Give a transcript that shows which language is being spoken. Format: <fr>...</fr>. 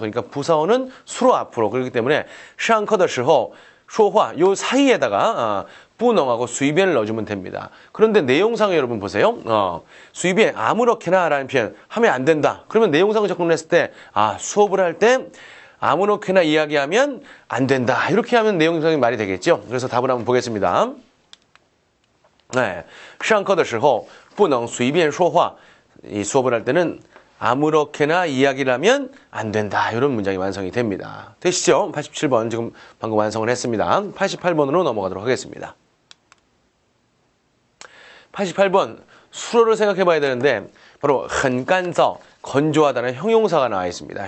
<ko>그러니까 부사어는 수로 앞으로, 그렇기 때문에</ko> <zh>上课的时候说话</zh> <ko>요 사이에다가 不能하고 随便을 넣어주면 됩니다. 그런데 내용상에 여러분 보세요. 随便 아무렇게나라는 표현 하면 안 된다. 그러면 내용상을 접근했을 때 수업을 할 때 아무렇게나 이야기하면 안 된다. 이렇게 하면 내용상이 말이 되겠죠. 그래서 답을 한번 보겠습니다.</ko> <zh>네, 上课的时候不能随便说话.</zh> <ko>이 수업을 할 때는 아무렇게나 이야기를 하면 안 된다. 이런 문장이 완성이 됩니다. 되시죠? 87번 지금 방금 완성을 했습니다. 88번으로 넘어가도록 하겠습니다. 88번 수로를 생각해 봐야 되는데 바로</ko> <zh>很干燥</zh> <ko>건조하다는 형용사가 나와 있습니다.</ko>